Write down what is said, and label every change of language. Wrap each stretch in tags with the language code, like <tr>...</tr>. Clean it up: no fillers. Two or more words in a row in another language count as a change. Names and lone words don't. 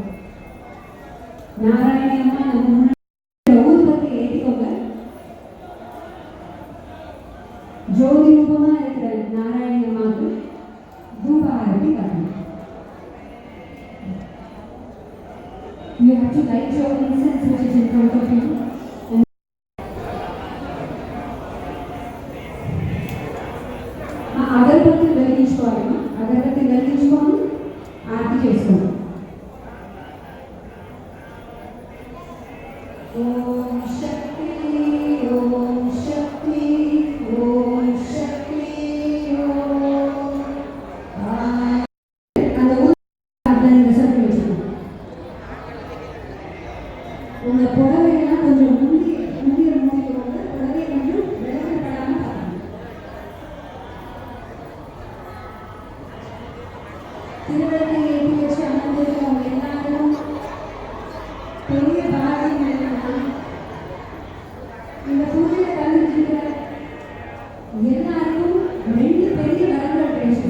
<ta>நாராயணி அம்மா நம்ம ஊர்வத்தை ஏற்றிக்கோங்க. ஜோதி ரூபமா இருக்கிற நாராயணி அம்மாவுக்கு தூபாரதி காட்டணும்.</ta> <en>You have to light your incense which is in front of you.</en> <te>అగరబత్తి వెలిగించుకోవాలమ్మా. అగరబత్తి వెలిగించుకొని ఆరతి చేసుకోండి. ఓం శక్తి ఓం శక్తి ఓం శక్తి</te> <ta>அந்த உங்க புடவையெல்லாம் கொஞ்சம் முந்திய மூடிக்கோங்க. புடவை கொஞ்சம் விளக்கப்படாம பார்க்கணும். திருவிழத்தை ஏற்றி வச்சு அமர்ந்திருக்கவங்க எல்லாரும் பெரிய பாரதி இந்த பூஜையில கலந்துருக்கிற எல்லாருக்கும் ரெண்டு பெரிய வரங்கள் கிடைச்சது.</ta>